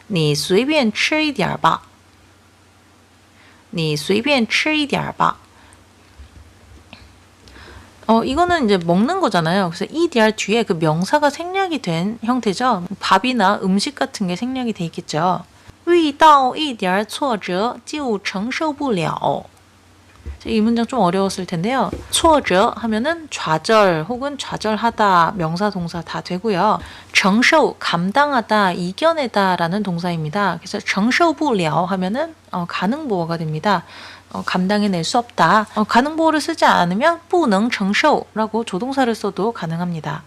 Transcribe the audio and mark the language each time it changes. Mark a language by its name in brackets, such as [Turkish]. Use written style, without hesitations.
[Chinese] 你随便吃一点吧.你随便吃一点吧. [Korean] 이거는 이제 먹는 거잖아요. 그래서 EDR 뒤에 그 명사가 생략이 된 형태죠. 밥이나 음식 같은 게 생략이 돼 있겠죠. [Chinese] 遇到一点挫折就承受不了. [Korean] 이 문장 좀 어려웠을 텐데요. 挫折 하면은 좌절 혹은 좌절하다, 명사, 동사 다 되고요. 承受 감당하다, 이겨내다 라는 동사입니다. 그래서 承受不了 하면은 가능보어가 됩니다. 감당해낼 수 없다. 가능보어를 쓰지 않으면 不能承受 라고 조동사를 써도 가능합니다.